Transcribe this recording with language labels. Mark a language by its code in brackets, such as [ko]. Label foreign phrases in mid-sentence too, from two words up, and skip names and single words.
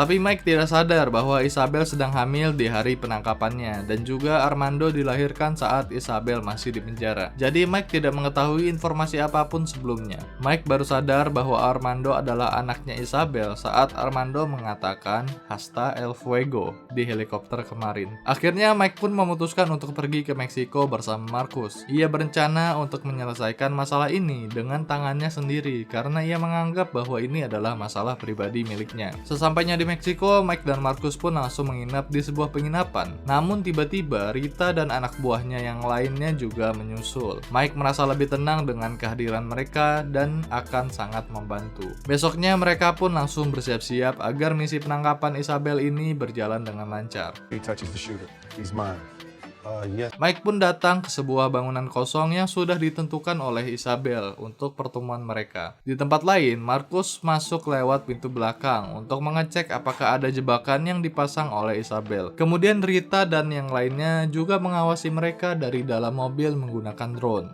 [id] Tapi Mike tidak sadar bahwa Isabel sedang hamil di hari penangkapannya dan juga Armando dilahirkan saat Isabel masih di penjara. Jadi Mike tidak mengetahui informasi apapun sebelumnya. Mike baru sadar bahwa Armando adalah anaknya Isabel saat Armando mengatakan [es] Hasta el fuego [id] di helikopter kemarin. Akhirnya Mike pun memutuskan untuk pergi ke Meksiko bersama Marcus. Ia berencana untuk menyelesaikan masalah ini dengan tangannya sendiri karena ia menganggap bahwa ini adalah masalah pribadi miliknya. Sesampainya di Meksiko, Mike dan Marcus pun langsung menginap di sebuah penginapan. Namun tiba-tiba Rita dan anak buahnya yang lainnya juga menyusul. Mike merasa lebih tenang dengan kehadiran mereka dan akan sangat membantu. Besoknya mereka pun langsung bersiap-siap agar misi penangkapan Isabel ini berjalan dengan lancar. [en] He touches the shooter. He's mine. Yes. [id] Mike pun datang ke sebuah bangunan kosong yang sudah ditentukan oleh Isabel untuk pertemuan mereka. Di tempat lain, Marcus masuk lewat pintu belakang untuk mengecek apakah ada jebakan yang dipasang oleh Isabel. Kemudian Rita dan yang lainnya juga mengawasi mereka dari dalam mobil menggunakan drone.